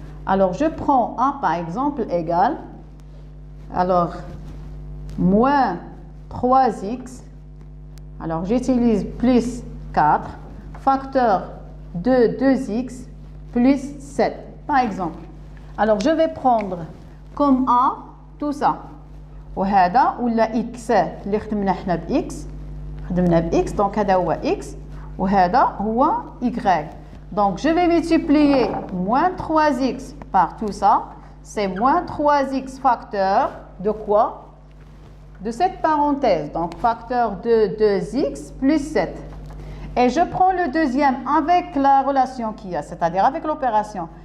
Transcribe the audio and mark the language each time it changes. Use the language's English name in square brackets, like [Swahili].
[French] Alors je prends A par exemple égale, alors moins 3x, alors j'utilise plus 4, facteur de 2x plus 7, par exemple. Alors, je vais prendre comme A tout ça. [Arabic] وهذا ولا x اللي خدمنا حنا ب x خدمنا ب x [French] donc [Arabic] هذا هو x وهذا هو y. [French] Donc, je vais multiplier moins 3x par tout ça. C'est moins 3x facteur de quoi? De cette parenthèse. Donc, facteur de 2x plus 7. Et je prends le deuxième avec la relation qu'il y a, c'est-à-dire avec l'opération.